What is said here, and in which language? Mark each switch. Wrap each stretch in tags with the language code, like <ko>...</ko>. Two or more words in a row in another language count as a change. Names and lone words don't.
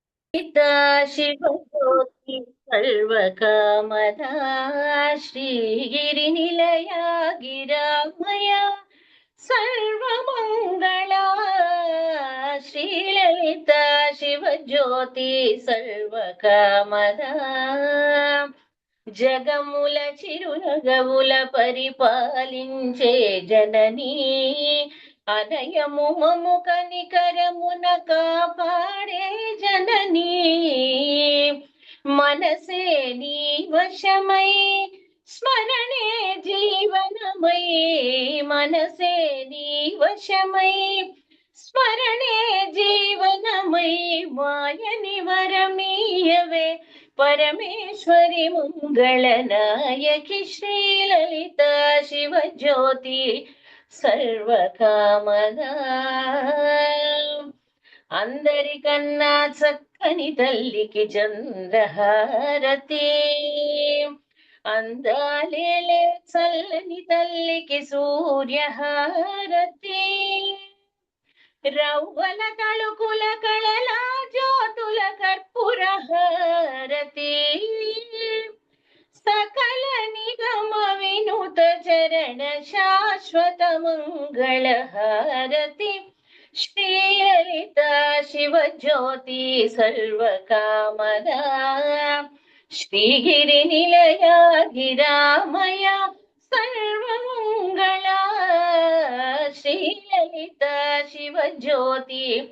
<sa>पिता शिवज्योति सर्वकामदा श्रीगिरिनिलया गिरामया सर्वमङ्गला श्रीललिता शिवज्योति सर्वकामदा</sa> <te>జగముల చిరునగవుల పరిపాలించే జననీ అనయము మము కనికరమున కాపాడే జననీ మనసే నీ వశమై స్మరణే జీవనమై మనసే నీ వశమై స్మరణే జీవనమై మాయని వరమీయవే</te> <sa>परमेश्वरि मंगलनायकि श्रीललिता शिवज्योति सर्वकामदा</sa> <te>అందరికన్నా చక్కని తల్లికి చంద్రహారతి అందాలేలే చల్లని తల్లికి సూర్యహారతి రవ్వల తళుకుల కళల జ్యోతుల కర్పూర హారతి సకల నిగమ వినుత చరణ శాశ్వత మంగళ హారతి</te> <sa>శ్రీలలిత శివజ్యోతి సర్వకామదా శ్రీగిరి నిలయ గిరామయ सर्वमङ्गला श्रीललिता शिवज्योति</sa>